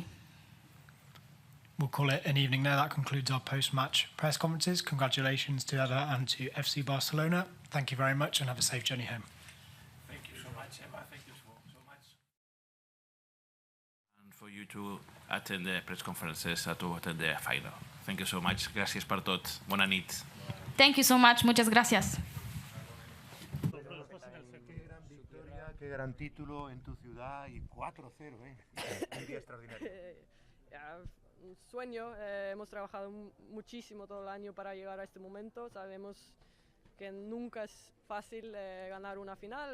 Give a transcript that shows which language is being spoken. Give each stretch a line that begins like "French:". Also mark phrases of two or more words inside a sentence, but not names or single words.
English: We'll call it an evening there. That concludes our post-match press conferences. Congratulations to Ada and to FC Barcelona. Thank you very much and have a safe journey home. Thank you so much, Emma. Thank you so much. And for you to attend the press conferences, to attend the final. Thank you so much.
Catalan: Gràcies per tot. Bona nit.
English: Thank you so much.
Spanish: Muchas gracias. Qué gran título en tu ciudad y 4-0, un día extraordinario. Un sueño, hemos trabajado muchísimo todo el año para llegar a este momento. Sabemos que nunca es fácil ganar una final.